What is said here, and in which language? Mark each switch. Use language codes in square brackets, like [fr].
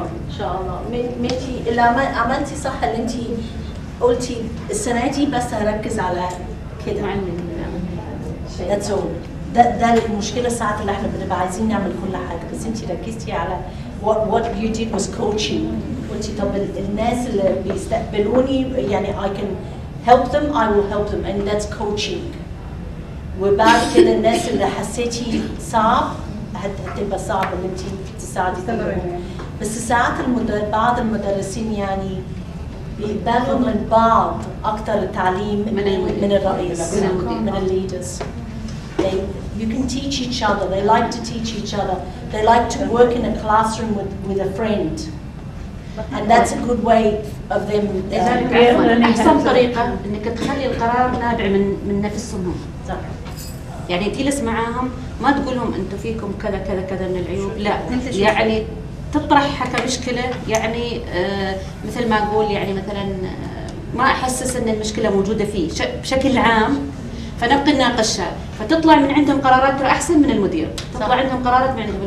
[ar] ان شاء الله. ميتي اللي عملتي صح اللي انت قلتي السنه دي بس هركز على كده. [en] That's all. [ar] ده المشكله ساعات اللي احنا بنبقى عايزين نعمل كل حاجه، بس انت ركزتي على [en] what you did was coaching. [ar] قلتي طب الناس اللي بيستقبلوني يعني [en] I can help them, I will help them, and that's coaching. [ar] وبعد كده الناس اللي حسيتي صعب هتبقى صعب ان انت تساعدي فيهم. بس ساعات بعض المدرسين يعني بيقبلوا من بعض اكثر التعليم من الرئيس، من الليدرز. [en] You can teach each other. They like to teach each other. They like to work in a classroom with a friend, and that's a good way of them. [ar] أحسن طريقة إنك تخلي القرار نابع من نفسهم. صح. يعني تجلس معاهم ما تقولهم أنتم فيكم كذا كذا كذا من العيوب، لا يعني تطرحها كمشكلة. يعني مثل ما أقول يعني مثلا ما أحسس أن المشكلة موجودة فيه بشكل عام، فنبقي نناقشها، فتطلع من عندهم قرارات ترى أحسن من المدير، تطلع عندهم قرارات من عندهم.